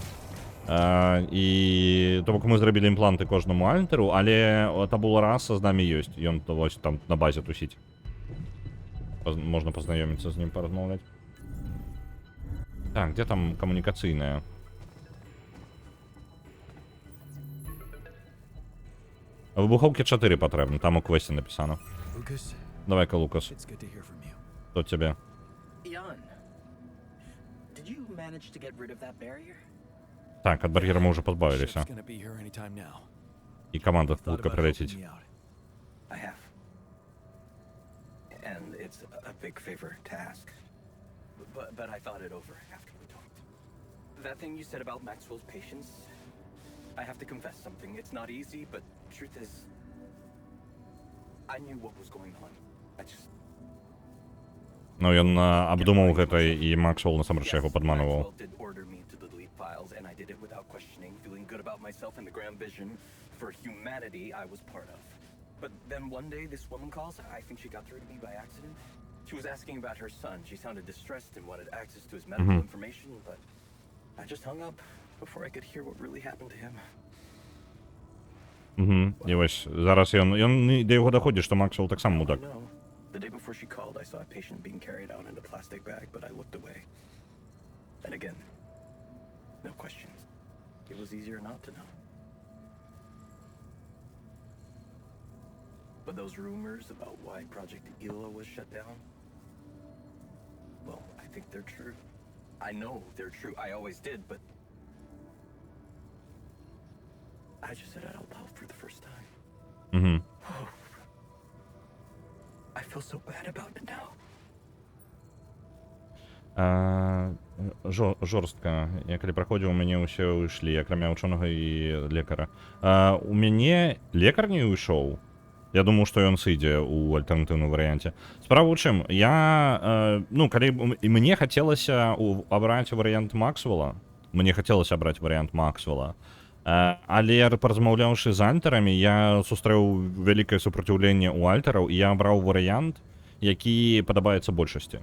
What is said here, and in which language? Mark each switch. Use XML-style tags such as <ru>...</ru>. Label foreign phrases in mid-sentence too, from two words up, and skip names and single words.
<be>І то бок мы зрабілі імпланты кожнаму альтеру, але Табула Раса з намі ёсць. Ён вось там на базе тусіць. Можна пазнаёміцца з ним, паразмаўляць.</be> <ru>Так, где там коммуникацийная?</ru> <be>Выбуховки 4 патрэбны, там у квесте написано.</be> <ru>Давай-ка, Лукас. Что тебе? Так, от барьера мы уже позбавились. И команда Лука прилетит.</ru> <en>But I thought it over after we talked. That thing you said about Maxwell's patience, I have to confess something. It's not easy, but truth is, I knew what was going on.</en> <be>Ну, ён абдумаў гэта, і Максвелл насамрэч яго падмануваў.</be> <en>Maxwell did order me to delete files, and I did it without questioning, feeling good about myself and the grand vision for humanity I was part of. But then one day, this woman calls. I think she got through to me by accident. She was asking about her son. She sounded distressed and wanted access to his medical information, but I just hung up before I could hear what really happened to him.</en> <uk>І ось зараз ён до його доходить, що Максвелл так само мудак.</uk> <en>The day before before she called, I saw a patient being carried out in a plastic bag, but I looked away. And again, no questions. It was easier not to know. But those rumors about why Project Ela was shut down, well, I think they're true. I know they're true. I always did, but I just said it out loud for the first time. Угу. I feel so bad about it now.</en> <be>Жорстка. Я калі праходзіў, у мяне ўсе ўйшлі, акрамя ўчонага і лекара. У мяне лекар не ўйшоў. Я думаю, што ён сыдзе ў альтэрнатыўным варыянце. Справа ў чым, я, калі і мне хацелася абраць варыянт Максвелла, але паразмаўляўшы з альтарамі, я сустрэў вялікае супраціўленне ў альтараў, і я абраў варыянт, які падабаецца большасці.</be>